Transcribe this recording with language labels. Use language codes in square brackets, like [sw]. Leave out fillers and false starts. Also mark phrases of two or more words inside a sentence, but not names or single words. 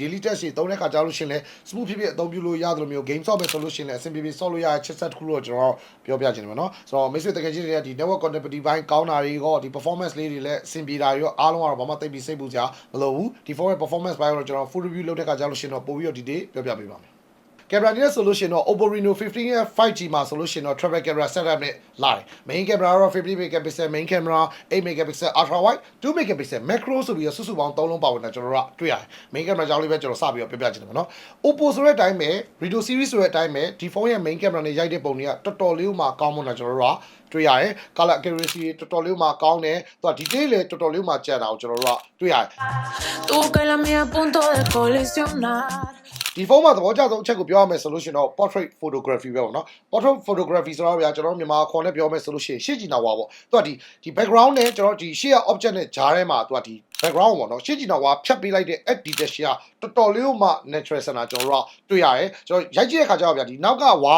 [en] daily test [my] တွေသုံးတဲ့ခါကြားလို့ရှိရင်လည်း smooth ဖြစ်ဖြစ်အသုံးပြုလို့ရတယ်လို့မျိုး game ဆော့မယ်ဆိုလို့ရှိရင်လည်းအဆင်ပြေပြေဆော့လို့ရတဲ့ချစ်ဆက်တစ်ခုလို့ကျွန်တော်ပြောပြချင်တယ်ပေါ့နော်ဆိုတော့မိတ်ဆွေတကယ်ကြီးတွေကဒီ [en] network connectivity [my] ဘိုင်းကောင်းတာတွေရောဒီ performance လေးတွေလည်းအဆင်ပြေတာတွေရောအားလုံးကတော့ဘာမှသိပြီးစိတ်ပူကြမလို့ဘူးဒီ phone ရဲ့ performance ဘိုင်းကိုကျွန်တော် [en] full review [my] လုပ်တဲ့ခါကြားလို့ရှိရင်တော့ပို့ပြီးတော့ဒီ day ပြောပြ ပေးပါမယ်camera နဲ့ဆိုလို့ရှိရင်တော့ Oppo Reno 15ရဲ့ 5G မှာဆိုလို့ရှိရင်တော့ [en] travel camera setup [my] နဲ့လာတယ် [en] main camera [my] ကတော့ [en] 50 megapixel main camera 8 megapixel ultra wide 2 megapixel macro [my] ဆိုပြီးတော့စုစုပေါင်း3လုံးပါဝင်တာကျွန်တော်တို့ကတွေ့ရတယ် [en] main camera [my] ကြောင်းလေးပဲကျွန်တော်စပြီးတော့ပြပြချင်တယ်ပေါ့နော် Oppo ဆိုတဲ့အတိုင်းပဲ Reno series ဆိုတဲ့အတိုင်းပဲဒီဖုန်းရဲ့ [en] main camera [my] နဲ့ရိုက်တဲ့ပုံတွေကတော်တော်လေးမှကောင်းမွန်တာကျွန်တော်တို့ကတွေ့ရတယ် [en] color accuracy [my] တော်တော်လေးမှကောင်းတယ်သူက detail လည်းတော်တော်လေးမှကျန်တာကိုကျွန်တော်တို့ကတွေ့ရတယ် [es] Tú que la mía a punto de colisionar [my] ဒီဖုန်းမှာသဘောကျဆုံးအချက်ကိုပြောရမယ်ဆိုလို့ရှိရင်တော့ [en] portrait photography [my] ပဲပေါ့နော် [en] portrait photography [my] ဆိုတော့ဗျာကျွန်တော်တို့မြန်မာခေါ်နဲ့ပြောမယ်ဆိုလို့ရှိရင်ရှေ့ကြည့်နာဝါပေါ့သူကဒီ background နဲ့ကျွန်တော်ဒီရှေ့က object နဲ့ဂျားထဲမှာသူ ကဒီ background ပေါ့နော်ရှေ့ကြည့်နာဝါဖြတ်ပေးလိုက်တဲ့ [en] add detail [my] ရှေ့ကတော်တော်လေးမှ natural ဆန်တာကျွန်တော်တို့ကတွေ့ရတယ်ကျွန်တော်ရိုက်ကြည့်တဲ့ခါကျတော့ဗျာဒီနောက်ကဝါ